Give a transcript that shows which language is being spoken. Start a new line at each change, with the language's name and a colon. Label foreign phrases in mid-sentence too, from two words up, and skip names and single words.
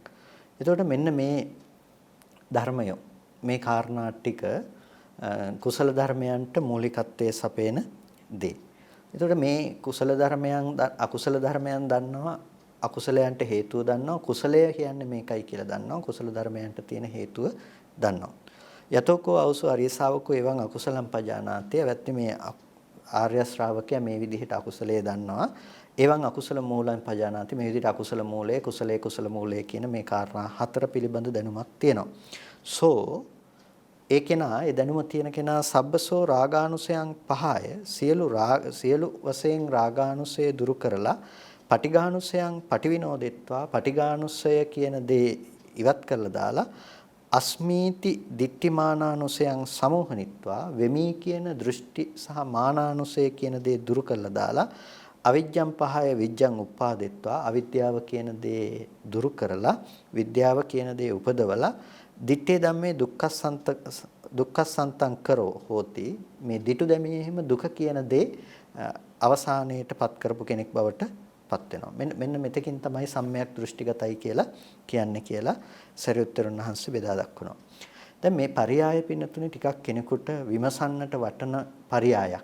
Sinhala: එතකොට මෙන්න මේ ධර්මය, මේ කාරණා ටික කුසල ධර්මයන්ට මූලිකත්වයේ සපේන දේ. එතකොට මේ කුසල ධර්මයන් අකුසල ධර්මයන් දන්නවා, අකුසලයන්ට හේතුව දන්නවා, කුසලය කියන්නේ මේකයි කියලා දන්නවා, කුසල ධර්මයන්ට තියෙන හේතුව දන්නවා.
Pali: යතෝකෝ අවසු අරිය ශාවකෝ එවං අකුසලම් පජානාති.
Sinhala: වැත්ති මේ ආර්ය ශ්‍රාවකයා මේ විදිහට අකුසලයේ දන්නවා.
Pali: එවං අකුසල මූලං පජානාති.
Sinhala: මේ විදිහට අකුසල මූලය, කුසලයේ කුසල මූලය කියන මේ කාරණා 4 පිළිබඳ දැනුමක් තියෙනවා. සෝ ඒ කෙනා, ඒ දැනුම තියෙන කෙනා
Pali: සබ්බසෝ රාගානුසයන් පහය
Sinhala: සියලු වශයෙන් රාගානුසය දුරු කරලා
Pali: පටිඝානුසයන් පටිවිනෝදෙත්වා,
Sinhala: පටිඝානුසය කියන දේ ඉවත් කරලා දාලා
Pali: අස්මීති දිට්ඨිමානානුසයන් සමෝහනිත්වා,
Sinhala: වෙමි කියන දෘෂ්ටි සහ මානානුසය කියන දේ දුරු කරලා දාලා
Pali: අවිජ්ජං පහය විජ්ජං උපාදෙත්වා,
Sinhala: අවිද්‍යාව කියන දේ දුරු කරලා විද්‍යාව කියන දේ උපදවලා
Pali: දිත්තේ ධම්මේ දුක්ඛසන්තං කරෝ හෝති.
Sinhala: මේ දිටු දැමීමෙහිම දුක කියන දේ අවසානයේටපත් කරපු කෙනෙක් බවට පත් වෙනවා. මෙන්න මෙතකින් තමයි සම්‍යක් දෘෂ්ටිගතයි කියලා කියන්නේ කියලා සරියුත්තරුන් වහන්සේ බෙදා දක්වනවා. දැන් මේ පරියාය පින්නතුනේ ටිකක් කෙනෙකුට විමසන්නට වටන පරියායක්.